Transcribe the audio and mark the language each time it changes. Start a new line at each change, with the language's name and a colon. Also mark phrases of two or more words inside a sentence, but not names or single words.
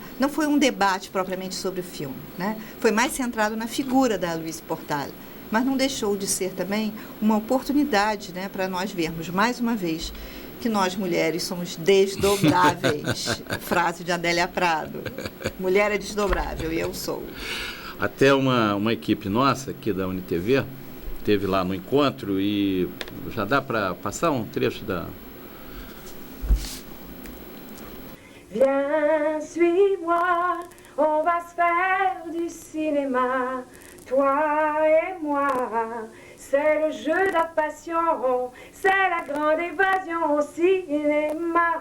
Portuguese: Não foi um debate propriamente sobre o filme, né? Foi mais centrado na figura da Aloísia Portale, mas não deixou de ser também uma oportunidade, né, para nós vermos mais uma vez que nós mulheres somos desdobráveis. Frase de Adélia Prado. Mulher é desdobrável e eu sou. Até uma equipe nossa aqui da UniTV esteve lá no encontro e já dá para passar um trecho da...
French: Viens, suis-moi, on va se faire du cinéma, toi et moi. C'est le jeu de la passion, c'est la grande évasion au cinéma.